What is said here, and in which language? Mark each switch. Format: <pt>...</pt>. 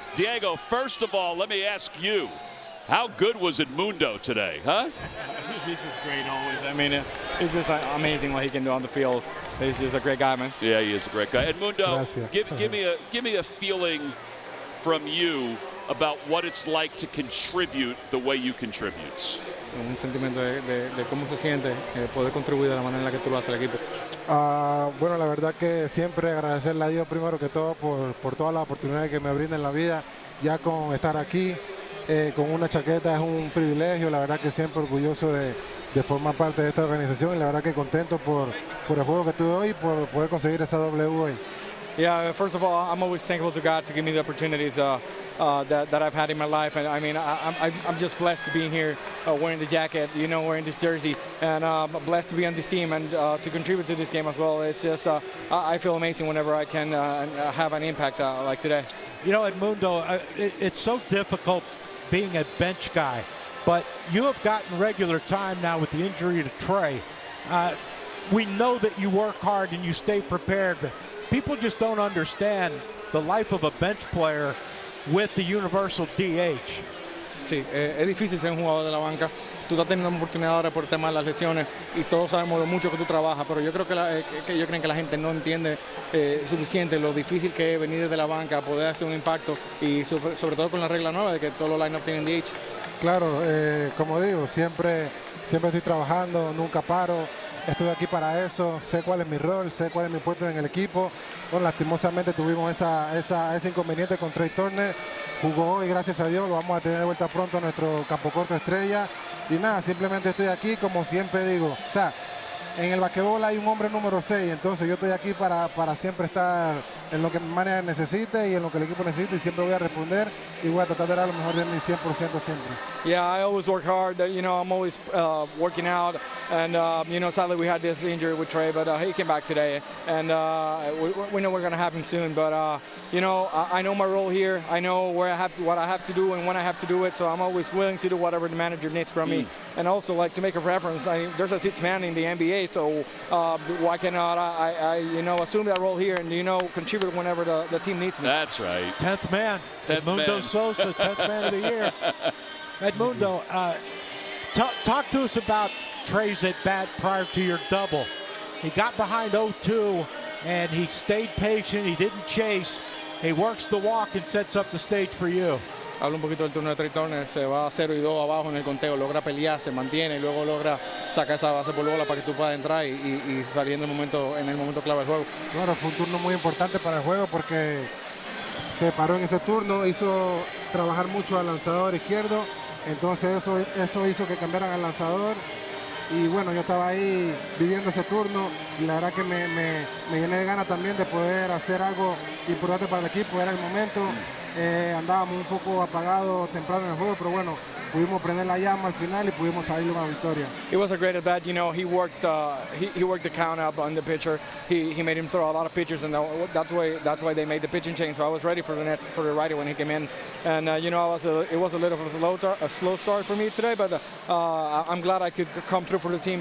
<en>Diego, first of all, let me ask you, how good was Edmundo today, huh? He's just great always. I mean, it's just amazing what he can do on the field. He's just a great guy, man. Yeah, he is a great guy. Edmundo, give me a feeling from you about what it's like to contribute the way you contribute.</en> <es>Un sentimiento de cómo se siente poder contribuir de la manera en la que tú lo haces al equipo. Bueno, la verdad que siempre agradecerle a Dios primero que todo por todas las oportunidades que me brinda en la vida. Ya con estar aquí con una chaqueta es un privilegio. La verdad que siempre orgulloso de formar parte de esta organización y la verdad que contento por el juego que tuve hoy y por poder conseguir esa W hoy.</es> <en>Yeah, first of all, I'm always thankful to God to give me the opportunities that I've had in my life. And I mean, I'm just blessed to be here wearing the jacket, wearing this jersey, and blessed to be on this team and to contribute to this game as well. It's just, I feel amazing whenever I can have an impact like today. Edmundo, it's so difficult being a bench guy, but you have gotten regular time now with the injury to Trey. We know that you work hard and you stay prepared, but people just don't understand the life of a bench player with the universal DH.</en> <es>Sí, es difícil ser un jugador de la banca. Tú estás teniendo una oportunidad ahora por el tema de las lesiones y todos sabemos lo mucho que tú trabajas, pero yo creo que ellos creen que la gente no entiende suficiente lo difícil que es venir desde la banca, poder hacer un impacto y sobre todo con la regla nueva de que todos los line-up tienen DH. Claro, como digo, siempre estoy trabajando, nunca paro. Estoy aquí para eso, sé cuál es mi rol, sé cuál es mi puesto en el equipo. Bueno, lastimosamente tuvimos ese inconveniente con Trey Turner. Jugó hoy, gracias a Dios, lo vamos a tener de vuelta pronto a nuestro campo corto estrella. Y nada, simplemente estoy aquí, como siempre digo. O sea, en el basquetbol hay un hombre número 6, entonces yo estoy aquí para siempre estar en lo que mi manager necesite y en lo que el equipo necesite y siempre voy a responder y voy a tratar de dar lo mejor de mí 100% siempre.</es> <en>Yeah, I always work hard. I'm always working out, and sadly we had this injury with Trey, but he came back today, and we know we're gonna have him soon. But I know my role here. I know what I have to do and when I have to do it. So I'm always willing to do whatever the manager needs from me. And also, like, to make a reference, there's a 6th man in the NBA, so why cannot I assume that role here and contribute whenever the team needs me? That's right. 10th man. Edmundo Sosa, 10th man of the year. Edmundo, talk to us about Trey's at bat prior to your double. He got behind 0-2 and he stayed patient. He didn't chase. He works the walk and sets up the stage for you.</en> <es>Habla un poquito del turno de Trey Turner, se va a 0-2 abajo en el conteo, logra pelear, se mantiene y luego logra sacar esa base por bola para que tú puedas entrar y salir en el momento clave del juego. Bueno, fue un turno muy importante para el juego porque se paró en ese turno, hizo trabajar mucho al lanzador izquierdo, entonces eso hizo que cambiaran al lanzador y bueno, yo estaba ahí viviendo ese turno y la verdad que me llené de ganas también de poder hacer algo importante para el equipo, era el momento. Andábamos un poco apagados temprano en el juego, pero bueno, pudimos prender la llama al final y pudimos salir una victoria.</es> <en>It was a great at bat. You know, he worked the count up on the pitcher. He made him throw a lot of pitches, and that's why they made the pitching change. So I was ready for the righty when he came in, and you know, it was a little of a slow start for me today, but I'm glad I could come through for the team.</en>